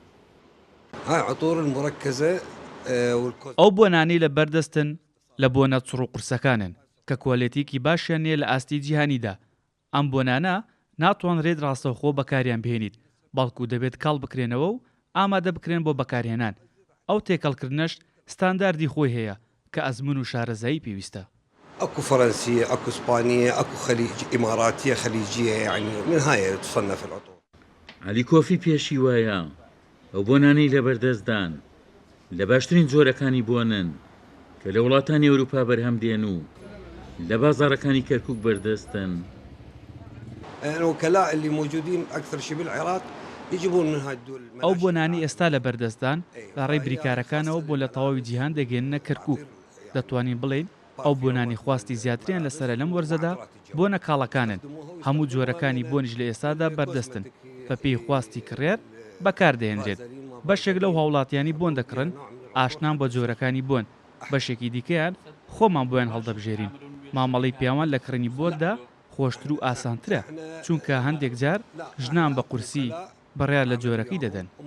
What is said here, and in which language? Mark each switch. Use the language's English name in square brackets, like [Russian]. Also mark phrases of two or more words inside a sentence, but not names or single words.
[Central Kurdish] ئەو بۆنانی لە بەردەستن لە بۆنە چڕ و قورسەکانن کە کۆلیتیکی باشیان نیە لە ئاستی جیهانیدا. ئەم بۆنانە ناتوانرێت ڕاستەوخۆ بەکاریان بهێنیت بەڵکو دەبێت کاڵ بکرێنەوە و ئامادە بکرێن بۆ بەکارهێنان. ئەو تێکەڵکردنەش ستانداردی خۆی هەیە کە ئەزمون و شارەزایی پێویستە. [Arabic] اكو فرنسيه اكو اسبانيه اكو خليج اماراتيه خليجيه يعني من هاي تصنف العطور. [Central Kurdish] عەلی کۆفی پێشی وایە ئەو بۆنانەی لە بەردەستدان لە باشترین جۆرەکانی بۆنن کە لە وڵاتانی ئەوروپا بەرهەم دێن و لە بازاڕەکانی کەرکووک بەردەستن. [Arabic] الوكلاء اللي موجودين اكثر شيء بالعراق يجيبون من هاي الدول. [Central Kurdish] ئەو بۆنانی ئێستا لە بەردەستدان لە ڕێی بریکارەکانەوە بۆ لە تەواوی جیهان دەگەێننە کەرکووک. دەتوانین بڵێن ئەو بۆنانی خواستی زیاتریان لەسرە لەم وەرزەدا بۆنە کاڵەکانن هەموو جۆرەکانی بۆنیش لە ئێستادا بەردەستن بە پێی خواستی کڕێر بەکاردەهێنرێت بەشێک لەو هاوڵاتیانی بۆن دەکڕن ئاشنان بە جۆرەکانی بۆن بەشێکی دیکەیان خۆمان بۆیان هەڵدەبژێرین مامەڵەی پیاوان لە کڕنی بۆردا خۆشتر و ئاسانترە چونکە هەندێک جار ژنان بە قورسی بەڕیار لە جۆرەکەی دەدەن